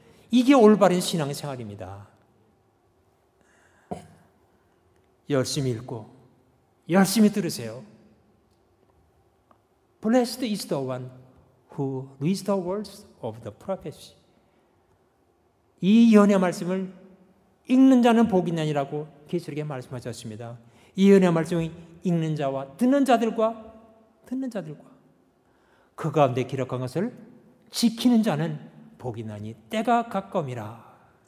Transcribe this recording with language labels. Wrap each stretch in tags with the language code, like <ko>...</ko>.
<ko>이게 올바른 신앙생활입니다. 열심히 읽고 열심히 들으세요.</ko> <en>Blessed is the one who reads the words of the prophecy.</en> <ko>이 예언의 말씀을 읽는 자는 복이 있나니라고 계시록에 말씀하셨습니다. 이 예언의 말씀을 읽는 자와 듣는 자들과 그 가운데 기록한 것을 지키는 자는 복이 나니 때가 가까움이라.</ko>